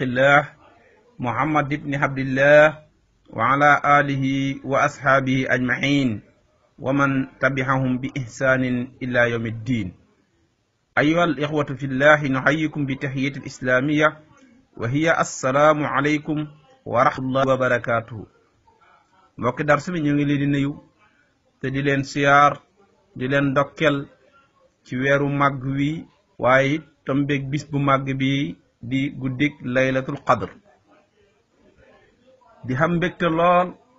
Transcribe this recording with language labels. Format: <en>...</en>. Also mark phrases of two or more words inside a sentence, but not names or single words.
<ar>الله محمد بن عبد الله وعلى آله وأصحابه أجمعين ومن تبعهم بإحسان إلى يوم الدين أيها الإخوة في الله نحييكم بتحية الإسلامية وهي السلام عليكم ورحمة الله وبركاته</ar> <wo>mbokki darsu bi ñu ngi leen di nuyu te di leen siyaar di leen ndokkel ci weeru màgg wi waaye it tombeeg bis bu màgg bi di guddik</wo> <ar>ليلة القدر</ar> <wo>di xam mbégte lool</wo>